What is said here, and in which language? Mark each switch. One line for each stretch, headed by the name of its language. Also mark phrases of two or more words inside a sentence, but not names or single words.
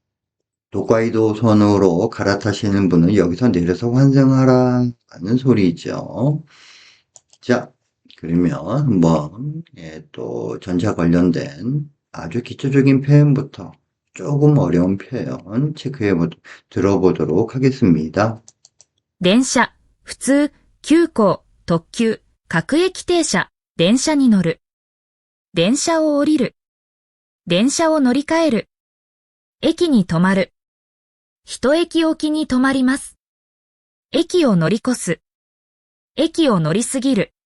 Korean: 도카이도선으로 갈아타시는 분은 여기서 내려서 환승하라는 소리죠. 자, 그러면 한번 또 전차 관련된 아주 기초적인 표현부터 조금 어려운 표현 들어보도록 하겠습니다.
Japanese: 電車、普通、急行、特急、各駅停車、電車に乗る。電車を降りる。電車を乗り換える。駅に止まる。一駅おきに止まります。駅を乗り越す。駅を乗り過ぎる。